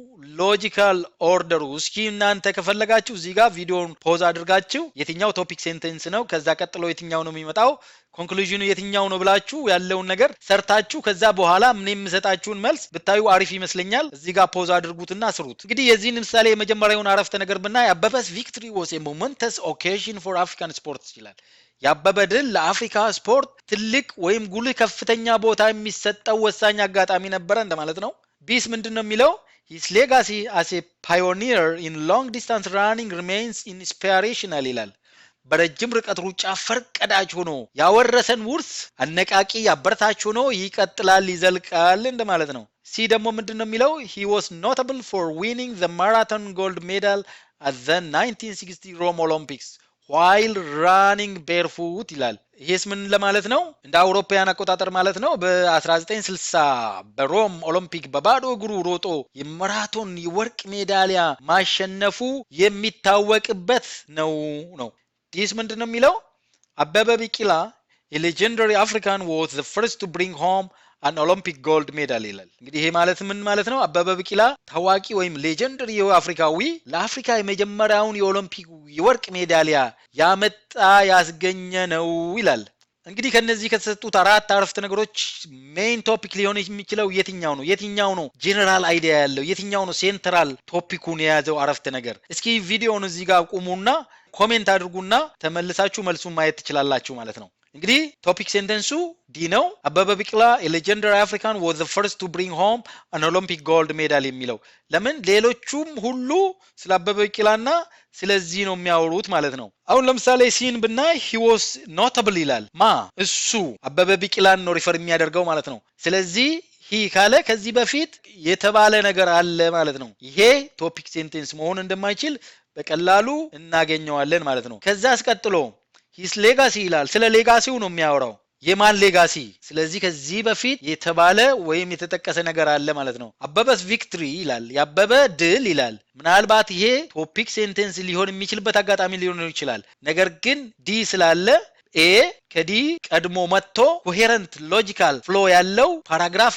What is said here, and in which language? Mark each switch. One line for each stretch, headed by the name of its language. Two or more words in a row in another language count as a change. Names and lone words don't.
English: logical order
Amharic: እስኪ እናንተ ከፈለጋችሁ እዚህ ጋር ቪዲዮውን ፖዝ አድርጋችሁ የትኛው
English: topic sentence
Amharic: ነው ከዛ ቀጥሎ የትኛው ነው የሚመጣው ኮንክሉዥኑ የትኛው ነው ብላችሁ ያለውን ነገር ሰርታችሁ ከዛ በኋላ ምን የምሰጣችሁን መልስ ብታዩ አሪፍ ይመስለኛል እዚህ ጋር ፖዝ አድርጉትና ስሩት እንግዲህ የዚህን ምሳሌ የመጀመሪያውን አረፍተ ነገር ብናይ አበበስ
English: victory was a momentous occasion for African sports
Amharic: ይላል ያበበ ድል ለአፍሪካ ስፖርት ትልቅ ወይም ጉልህ ከፍተኛ ቦታ የሚሰጠው ወሳኝ አጋጣሚ ነበር እንደማለት ነው ቢስ ምንድነው የሚለው
English: his legacy as a pioneer in long distance running remains inspirational
Amharic: ይላል በረጅም ርቀት ሩጫ ፈርቀዳጅ ሆኖ ያወረሰን ውርስ አነቃቂ ያበረታች ሆኖ ይቀጥላል ይዘልቃል እንደማለት ነው ሲ ደግሞ ምንድነው የሚለው
English: he was notable for winning the marathon gold medal at the 1960 Rome Olympics while running barefoot
Amharic: ይላል ይሄስ ምን ለማለት ነው እንደ አውሮፓውያን አቆጣጠር ማለት ነው በ1960 በሮም ኦሎምፒክ በባዶ እግሩ ሮጦ የማራቶን የወርቅ ሜዳሊያ ማሸነፉ የሚታወቅበት ነው this ምንድነው የሚለው አበበ ቢቂላ
English: a legendary African was the first to bring home an Olympic gold medal
Amharic: ይላል እንግዲህ ይሄ ማለት ምን ማለት ነው አበበ ቢቂላ ታዋቂ ወይም ሌጀንደሪ የአፍሪካዊ ለአፍሪካ የመጀመሪያውን የኦሎምፒክ የወርቅ ሜዳሊያ ያመጣ ያስገኘ ነው ይላል እንግዲህ ከነዚህ ከተሰጡት አራት አረፍተ ነገሮች
English: main topic
Amharic: ሊሆን የሚችለው የትኛው ነው
English: general idea
Amharic: ያለው የትኛው ነው
English: central topic
Amharic: የያዘው አረፍተ ነገር እስኪ ቪዲዮውን እዚህ ጋር ቁሙና ኮሜንት አድርጉና ተመልሳችሁ መልሱን ማየት ትችላላችሁ ማለት ነው እንግዲህ
English: topic sentence
Amharic: ዲ ነው አበበ ቢቂላ
English: a legendary African was the first to bring home an Olympic gold medal
Amharic: የሚለው ለምን ሌሎቹም ሁሉ ስለ አበበ ቢቂላና ስለዚህ ነው የሚያወሩት ማለት ነው አሁን ለምሳሌ ሲን ብናይ
English: he was notable
Amharic: ይላል እሱ አበበ ቢቂላን ነው ሪፈር የሚያደርገው ማለት ነው ስለዚህ ሂ ካለ ከዚህ በፊት የተባለ ነገር አለ ማለት ነው ይሄ
English: topic sentence
Amharic: መሆን እንደማይችል በቀላሉ እናገኘዋለን ማለት ነው ከዛ አስቀጥሎ
English: his legacy
Amharic: ይላል ስለ ሌጋሲው ነው የሚያወራው የማን ሌጋሲ ስለዚህ ከዚህ በፊት የተባለ ወይም የተጠቀሰ ነገር አለ ማለት ነው አበበስ ቪክቶሪ ይላል ያበበ ድል ይላል ምናልባት ይሄ
English: topic sentence
Amharic: ሊሆን የሚችልበት አጋጣሚ ሊሆን ይችላል ነገር ግን ዲ ስላለ ኤ ከዲ ቀድሞ መጥቶ
English: coherent logical flow
Amharic: ያለው ፓራግራፍ